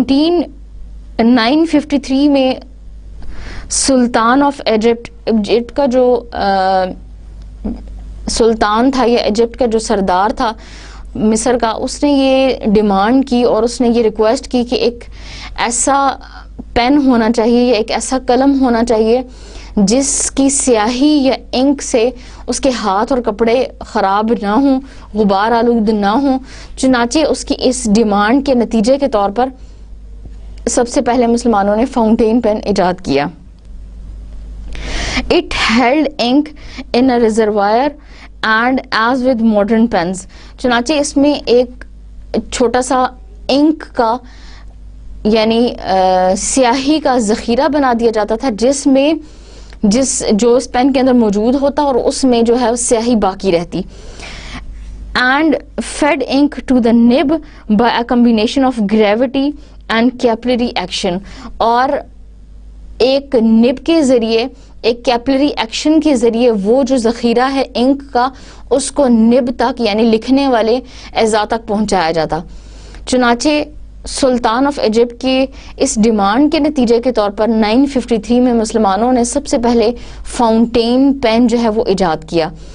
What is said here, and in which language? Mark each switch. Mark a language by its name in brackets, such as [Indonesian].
[Urdu] 953 میں سلطان of Egypt کا جو سلطان تھا یا ایجپٹ کا جو سردار تھا مصر کا، اس نے یہ ڈیمانڈ کی اور اس نے یہ ریکویسٹ کی کہ ایک ایسا پین ہونا چاہیے یا ایک ایسا قلم ہونا چاہیے جس کی سیاہی یا انک سے اس کے ہاتھ اور کپڑے خراب نہ ہوں، غبار آلود نہ ہوں. چنانچہ اس کی اس ڈیمانڈ کے نتیجے کے طور پر سب سے پہلے مسلمانوں نے فاؤنٹین پین ایجاد کیا. [English] It held ink in a reservoir and as with modern pens. [Urdu] چنانچہ اس میں ایک چھوٹا سا انک کا یعنی سیاہی کا ذخیرہ بنا دیا جاتا تھا جو اس پین کے اندر موجود ہوتا اور اس میں جو ہے سیاہی باقی رہتی. [English] And fed ink to the nib by a combination of gravity and capillary action. [Urdu] اور ایک نب کے ذریعے، ایک کیپلری ایکشن کے ذریعے وہ جو ذخیرہ ہے انک کا اس کو نب تک یعنی لکھنے والے اعضاء تک پہنچایا جاتا. چنانچہ سلطان آف ایجپٹ کی اس ڈیمانڈ کے نتیجے کے طور پر 953 میں مسلمانوں نے سب سے پہلے فاؤنٹین پین جو ہے وہ ایجاد کیا.